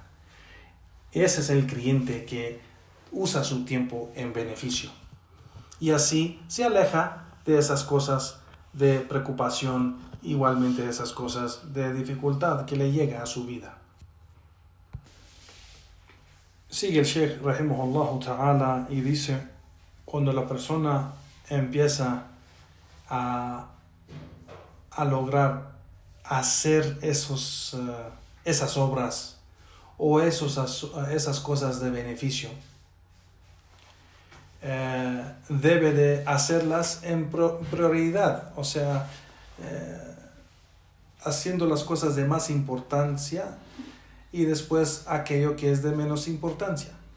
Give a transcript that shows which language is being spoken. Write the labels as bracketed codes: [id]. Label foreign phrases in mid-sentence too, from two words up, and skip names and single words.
[es] Ese es el creyente que usa su tiempo en beneficio y así se aleja de esas cosas de preocupación, igualmente de esas cosas de dificultad que le llega a su vida. Sigue el Sheikh [ar] رحمه الله تعالى [es] y dice, cuando la persona empieza a lograr hacer esas obras o esas cosas de beneficio, debe de hacerlas en prioridad, o sea, haciendo las cosas de más importancia y después aquello que es de menos importancia.